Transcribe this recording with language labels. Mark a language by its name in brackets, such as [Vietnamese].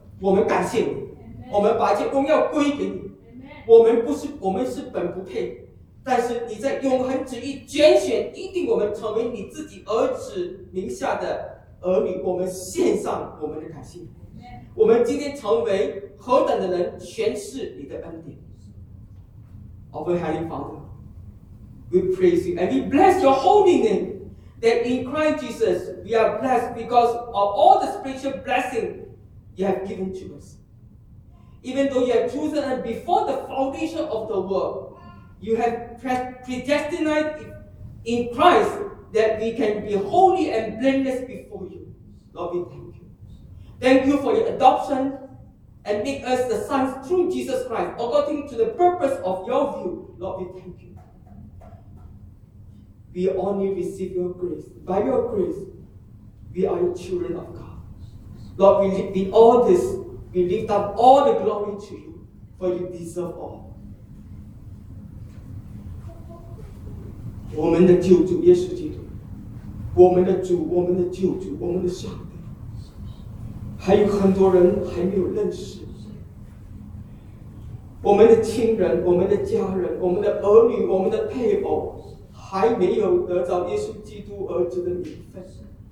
[Chinese] 我们感谢你，我们把一切荣耀归给你。我们是本不配，但是你在永恒旨意拣选一定我们成为你自己儿子名下的儿女，我们献上我们的感谢。我们今天成为何等的人，全是你的恩典。 [English] Our Heavenly Father, we praise you and we bless your holy name, that in Christ Jesus we are blessed because of all the spiritual blessing you have given to us. Even though you have chosen us before the foundation of the world, you have predestined in Christ that we can be holy and blameless before you. Lord, we thank you. Thank you for your adoption. And make us the sons through Jesus Christ, according to the purpose of your view. Lord, we thank you. We only receive your grace. By your grace, we are your children of God. Lord, we live in all this. We lift up all the glory to you, for you deserve all. [Chinese] 我们的救主耶稣基督，我们的主，我们的救主，我们的上帝，还有很多人还没有认识。我们的亲人，我们的家人，我们的儿女，我们的配偶，还没有得到耶稣基督儿子的名分。